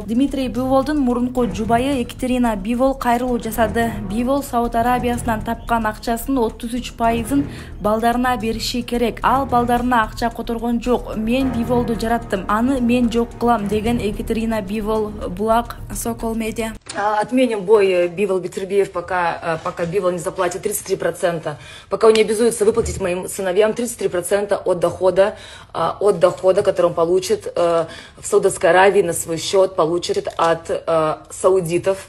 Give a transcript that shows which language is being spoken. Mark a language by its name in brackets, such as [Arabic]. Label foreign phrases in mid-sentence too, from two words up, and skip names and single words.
[Kyrgyz] Дмитрий Биволдун мурунку жубайы Екатерина Бивол кайрылуу жасады. Бивол Сауд Арабиясынан тапкан акчасынын 33%ын балдарына бериши керек. Ал балдарына акча которгон жок. Мен Биволду жараттым. Аны мен жок кылам деген Екатерина Бивол. Булак, Сокол Медиа. [Russian] Отменим бой Бивол Бетербиев, пока Бивол не заплатит 33%. Пока он не обязуется выплатить моим сыновьям 33% от дохода, который он получит в Саудовской Аравии на свой счет, получит от саудитов.